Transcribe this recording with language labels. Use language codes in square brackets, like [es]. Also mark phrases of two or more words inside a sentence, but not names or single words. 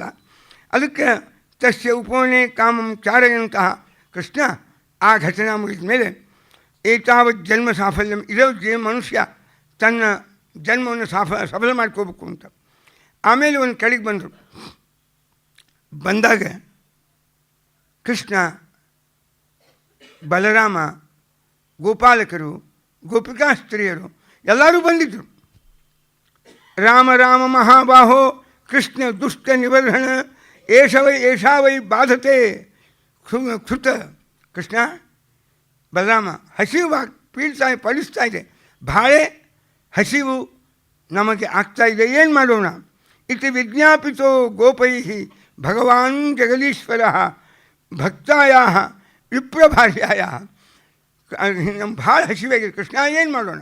[kn] ಅದಕ್ಕೆ [sa] ತಸ್ಯ ಉಪವನೆ ಕಾಮಂ ಚಾರಯಂತಹ [kn] ಕೃಷ್ಣ ಆ ಘಟನಾ ಮುಗಿದ ಮೇಲೆ [sa] ಏತಾವತ್ ಜನ್ಮ ಸಾಫಲ್ಯಂ, [kn] ಇದೇ ಮನುಷ್ಯ ತನ್ನ ಜನ್ಮವನ್ನು ಸಫಲ ಮಾಡ್ಕೋಬೇಕು ಅಂತ. ಆಮೇಲೆ ಒಂದು ಕಡೆಗೆ ಬಂದರು. ಬಂದಾಗ ಕೃಷ್ಣ, ಬಲರಾಮ, ಗೋಪಾಲಕರು, ಗೋಪಿಕಾ ಸ್ತ್ರೀಯರು ಎಲ್ಲರೂ ಬಂದಿದ್ದರು. [sa] ರಾಮ ರಾಮ ಮಹಾಬಾಹೋ ಕೃಷ್ಣ ದುಷ್ಟ ನಿಬರ್ಹಣ ಏಷಾ ವೈ ಬಾಧತೆ ಕೃತ. [kn] ಕೃಷ್ಣ, ಬಲರಾಮ ಹಸಿವು ಪಡಿಸ್ತಾ ಇದೆ, ಭಾಳೆ ಹಸಿವು ನಮಗೆ ಆಗ್ತಾ ಇದೆ, ಏನು ಮಾಡೋಣ? [sa] ಇತಿ ವಿಜ್ಞಾಪಿತೋ ಗೋಪೈ ಭಗವಾನ್ ಜಗದೀಶ್ವರ ಭಕ್ತಾಯ ವಿಪ್ರಭಾರ್ಯಾಯ [kn] ನಮ್ಗೆ ಭಾಳ ಹಸಿವಾಗಿದೆ ಕೃಷ್ಣ, ಏನು ಮಾಡೋಣ?